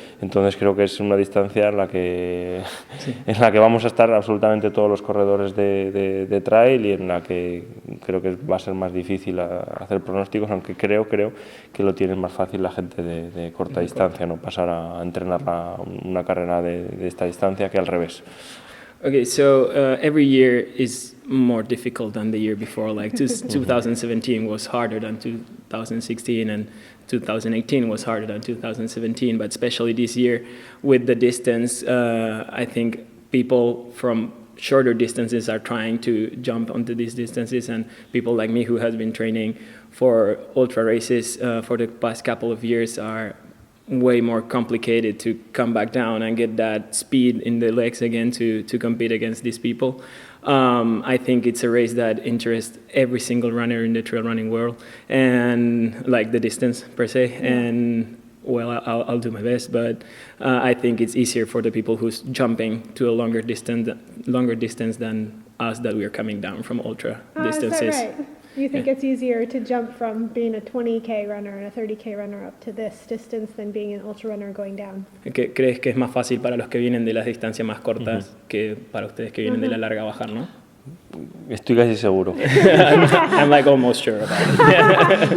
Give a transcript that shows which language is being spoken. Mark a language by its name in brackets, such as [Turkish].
[Spanish] Entonces creo que es una distancia en la que vamos a estar absolutamente todos los corredores de trail y en la que creo que va a ser más difícil hacer pronósticos, aunque creo que lo tiene más fácil la gente de corta distancia, no pasar a entrenar una carrera de esta distancia que al revés. [English] Okay, so every year is more difficult than the year before. Like 2017 was harder than 2016, and 2018 was harder than 2017. But especially this year, with the distance, I think people from shorter distances are trying to jump onto these distances, and people like me who has been training for ultra races for the past couple of years way more complicated to come back down and get that speed in the legs again to compete against these people. I think it's a race that interests every single runner in the trail running world, and like the distance per se. And well, I'll do my best, but I think it's easier for the people who's jumping to a longer distance than us that we are coming down from ultra distances. Is that right? You think it's easier to jump from being a 20K runner and a 30K runner up to this distance than being an ultra runner going down? [Spanish] ¿Crees que es más fácil para los que vienen de las distancias más cortas que para ustedes que vienen de la larga bajar, no? Estoy casi seguro. [English] I'm like almost sure about it.